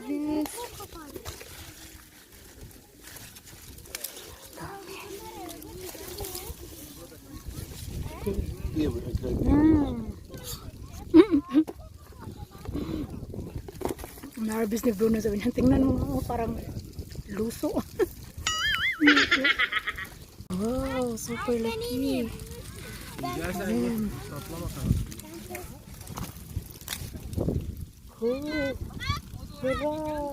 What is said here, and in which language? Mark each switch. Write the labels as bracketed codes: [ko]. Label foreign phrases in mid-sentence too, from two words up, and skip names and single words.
[tl] Dami. [de] Hier wird ein kleines. [tl] Na-harvest ni Bruno, sabi niya, tingnan mo, parang luso. Wow, super laki. Ayan. [de] Oh, hurra.